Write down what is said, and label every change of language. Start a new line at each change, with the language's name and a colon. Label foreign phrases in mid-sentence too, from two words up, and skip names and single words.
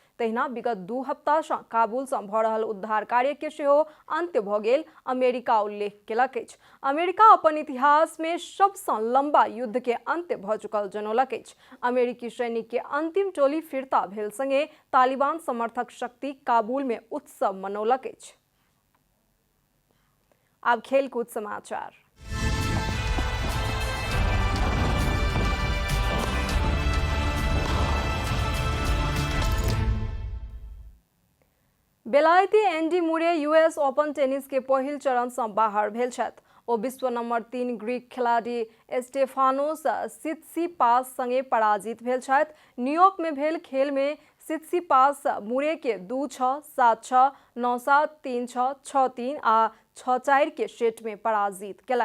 Maithili: तहिना विगत 2 हफ्ता से काबुल से भ रहल उद्धार कार्य के सेहो अंत्य भ गेल अमेरिका उल्लेख केलक अछि। अमेरिका अपन इतिहास में सबसे लंबा युद्ध के अंत्य भ चुकल जनौलक अछि। अमेरिकी सैनिक के अंतिम टोली फिरता भेल संगे तालिबान समर्थक शक्ति काबुल में उत्सव मनौलक अछि। अब खेलकूद समाचार। बेलायती एंडी मुरे यूएस ओपन टेनिस के पहिल चरण से बाहर भेल छथि। ओ विश्व नंबर 3 ग्रीक खिलाड़ी स्टेफानोस सित्सिपास संगे पराजित भेल छथि। न्यूयॉर्क में भेल खेल में सित्सिपास मुरे के 2-6, 7-6, 9-7, 3-6, 6-3 आ 6-4 के सेट में पराजित केलनि।